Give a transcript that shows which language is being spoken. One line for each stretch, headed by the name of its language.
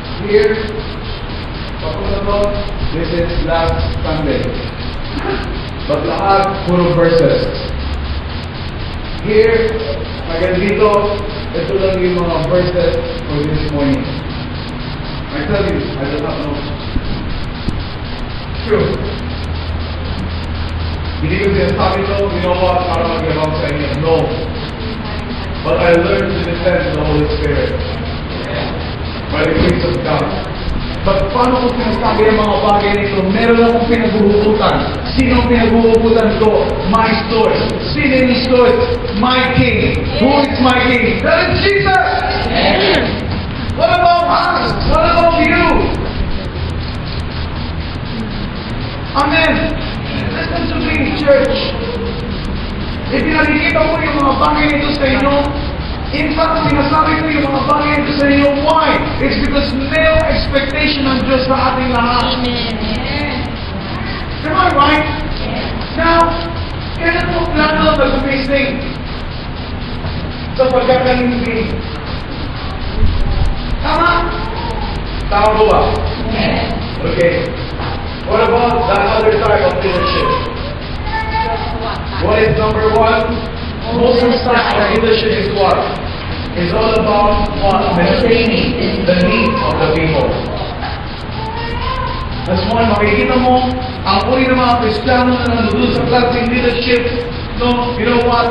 English: Here, talking about this is last Sunday.
Filipino: But lahat puro verses. Here, hanggang dito, ito lang yung mga verses
English: for this morning. I tell you, I don't have notes. True.
Filipino: Hindi ko sinasabi ito,
English: you know what,
Filipino: para mag-ibang sa inyo.
English: No. But I learned to depend on the Holy Spirit. By the grace of God.
Filipino: But paano ko sinasabi ang mga bagay nito? Meron akong pinaghuhugutan. Sino ang pinaghuhugutan ko?
English: My source.
Filipino: Sino yung source?
English: My King. Who is my King? That is Jesus! What about us? What about Amen. Listen to me, church.
Filipino: Ipinakikita ko yung mga bagay nito sa inyo.
English: In fact,
Filipino: sinasabi ko yung mga bagay nito sa inyo.
English: Why? It's because
Filipino: male expectation ng Diyos sa ating lahat.
English: Am I right? Now,
Filipino: kailan mo plano na gumising sa pagkakalimpi? Tama? Tama po ba? Okay.
English: What about that other type of leadership? What is number one? Most of the time, our leadership is what? It's all about what? Maintaining the needs of the people.
Filipino: That's why makikita mo, ang uri ng mga Kristiyano na nandun sa klaseng leadership, no,
English: you know what?